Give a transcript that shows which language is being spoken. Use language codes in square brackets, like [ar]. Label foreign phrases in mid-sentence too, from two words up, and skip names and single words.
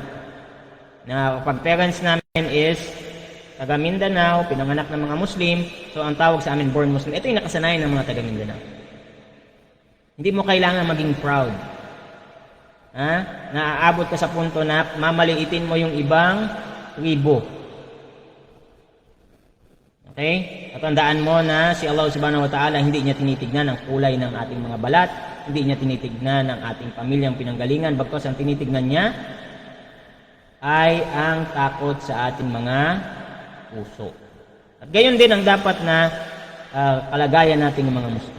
[tl] Na pag parents namin is taga Mindanao, pinanganak ng mga Muslim, so ang tawag sa amin [en] born Muslim. [tl] Ito yung nakasanayan ng mga taga Mindanao. Hindi mo kailangan maging proud. Naaabot ka sa punto na mamaliitin mo yung ibang tribo. Okay? At tandaan mo na si Allah [ar] سبحانه وتعالى [tl] hindi niya tinitignan ang kulay ng ating mga balat, hindi niya tinitignan ang ating pamilyang pinanggalingan, bagkus ang tinitignan niya ay ang takot sa ating mga puso. At gayon din ang dapat na kalagayan nating mga Muslim.